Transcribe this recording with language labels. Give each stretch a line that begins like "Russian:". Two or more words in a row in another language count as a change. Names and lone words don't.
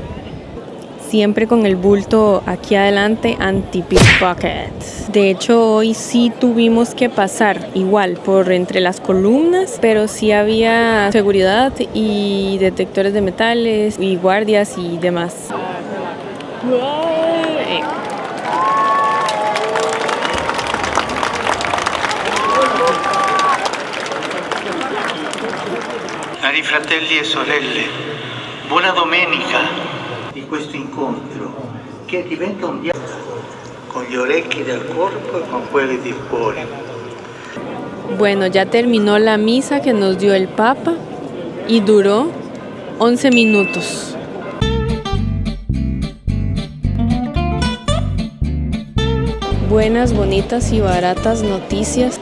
Spanish: Siempre con el bulto aquí adelante, anti-pickpocket. De hecho, hoy sí tuvimos que pasar igual por entre las columnas, pero sí había seguridad y detectores de metales y guardias y demás.
Italian: Cari fratelli e sorelle, buona domenica di questo incontro che diventa un dialogo con gli orecchi del corpo e con quelli del cuore.
Spanish: Bueno, ya terminó la misa que nos dio el Papa y duró 11 minutos. Buenas, bonitas y baratas noticias.